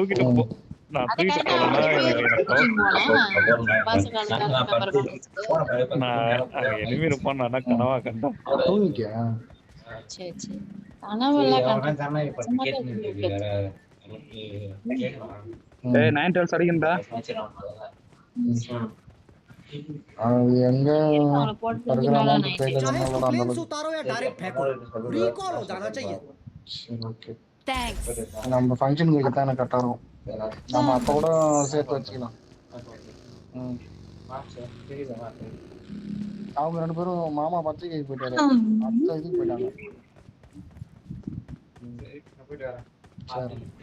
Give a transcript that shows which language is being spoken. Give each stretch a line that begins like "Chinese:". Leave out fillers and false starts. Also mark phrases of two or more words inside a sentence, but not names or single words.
Tamil: நான் தூக்கிட்டு நான் தூக்கிட்டு போறேன்னா நான் அங்க எனிமி இருப்பான்னு நான் கனவா கண்டேன். தூங்கிட்டியா? சரி சரி கனவுலாம் ஏய் 9 டால்ஸ் அடிக்கணும்டா. அது எங்க அவனை போட்டு மேல நான்
Hindi: चाहे इसको प्लेन से उतारो या डायरेक्ट फेंको रिकॉल हो जाना चाहिए
Tamil: ஓகே
English: Thanks.
Tamil: நம்ம ஃபங்க்ஷனுக்கு தான் எனக்கு கரெக்டாக இருக்கும். நம்ம அப்போட சேர்த்து வச்சுக்கலாம். அவங்க 2 பேரும் மாமா பத்திரிகைக்கு போயிட்டாரு, அத்தை இதுக்கு போயிட்டாங்க. சரி.